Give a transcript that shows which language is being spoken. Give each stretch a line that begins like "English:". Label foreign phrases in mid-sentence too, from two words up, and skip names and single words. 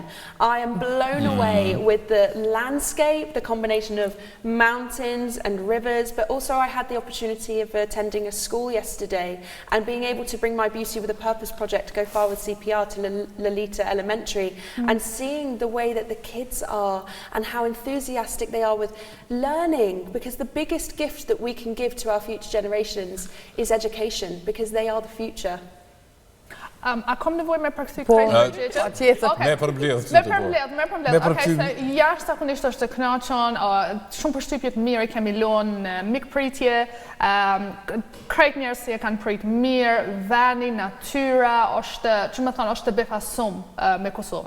English: I am blown away with the landscape, the combination of mountains and rivers, but also I had the opportunity of attending a school yesterday and being able to bring my Beauty with a Purpose project, Go Far with CPR, to Lolita Elementary, and seeing the way that the kids are and how enthusiastic they are with learning, because the biggest gift that we can give to our future generations is education, because they are the future.
Albanian: A kom nevoj me përkthy krejtë? Me përbledh. Me përbledh. Okej, se jashtëzakonisht është të kënaqur, shumë përshtypje të mirë i kemi lënë në mikpritje, krejt njerëz si e kanë prit mirë, vani, natyra, është, që më thonë, është të befasum me Kosovën.